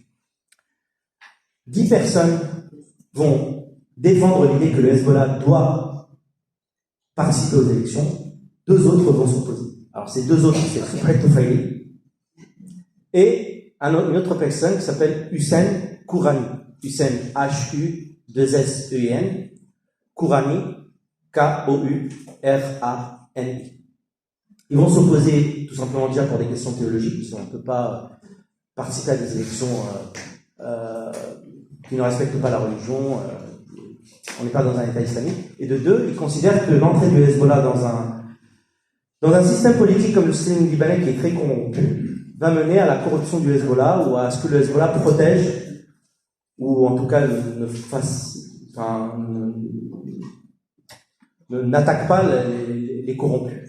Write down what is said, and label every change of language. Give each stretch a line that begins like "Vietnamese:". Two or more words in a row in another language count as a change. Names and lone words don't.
French: 10 personnes vont défendre l'idée que le Hezbollah doit participer aux élections, 2 autres vont s'opposer. Alors ces 2 autres, c'est Khifret Toufaili et une autre personne qui s'appelle Hussein Kourani. Hussein, H-U-2-S-E-I-N, Kourani, K-O-U-R-A-N-I. Ils vont s'opposer tout simplement déjà pour des questions théologiques, puisqu'on ne peut pas participer à des élections qui ne respectent pas la religion, on n'est pas dans un État islamique. Et de 2, ils considèrent que l'entrée du Hezbollah dans un système politique comme le système libanais qui est très corrompu va mener à la corruption du Hezbollah ou à ce que le Hezbollah protège ou en tout cas n'attaque pas les corrompus.